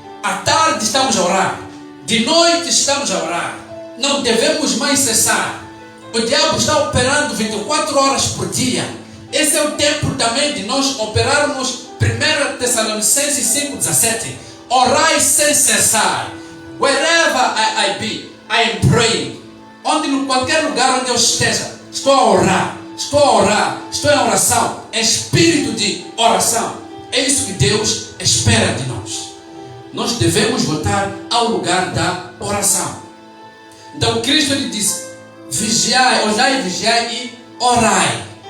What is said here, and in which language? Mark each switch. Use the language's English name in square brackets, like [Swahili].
[Portuguese] À tarde estamos a orar. De noite estamos a orar. Não devemos mais cessar. O diabo está operando 24 horas por dia. Esse é o tempo também de nós operarmos 1 Tessalonicenses 5,17. Orai sem cessar. [English] Wherever I be, I am praying. [Portuguese] Em qualquer lugar onde eu esteja, estou a orar. Estou a orar. Estou em oração. É espírito de oração. É isso que Deus espera de nós. nós devemos voltar ao lugar da oração. Então Cristo ele disse: vigiai, olhai, vigiai e orai.